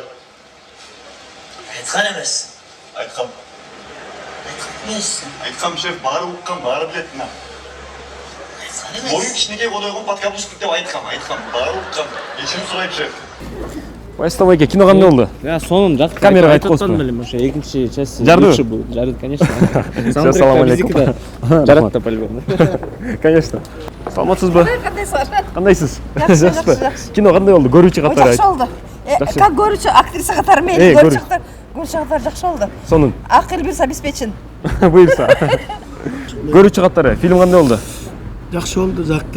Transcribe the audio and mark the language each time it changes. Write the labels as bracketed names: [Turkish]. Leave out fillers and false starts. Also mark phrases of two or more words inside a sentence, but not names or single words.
[Kyrgyz] Айткан эмес. Айткам. Айткан эмес. Айткам шеф, баары уккан, баары билет мына. Айткан эмес. Моюн кичинекей кодойгон подкаблучник деп айткам, баары уккан. Кечирим сурайм шеф. Байстам айке, кино кандай болду? Сонун жакты. Камерага айтып коесузбу? Элем ошо экинчи часть лучше был. Жарды, конечно. Салам алейкум. Жаратты по-любому. Конечно. Саламатсызбы? Кандайсыздар? Кандайсыз? Жакшы. Кино кандай болду? Көрүүчү катары Жакшы болду. Как көрүүчү актриса катары мейли, көрүүчү катары жакшы болду. Сонун. Акыл бирс обеспечен. Буюрса. Көрүүчү катары фильм кандай болду? Жакшы болду, жакты.